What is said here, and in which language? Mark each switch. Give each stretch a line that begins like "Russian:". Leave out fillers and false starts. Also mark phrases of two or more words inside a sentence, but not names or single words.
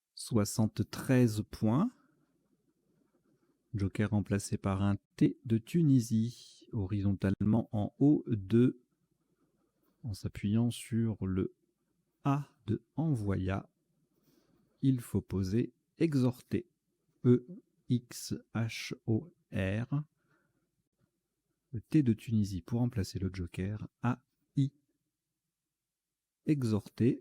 French: 73 points. Joker remplacé par un T de Tunisie, horizontalement en haut de, en s'appuyant sur le A de envoya. Il faut poser exhorter. E-X-H-O-R. Le T de Tunisie pour remplacer le Joker. A-I. Exhorter.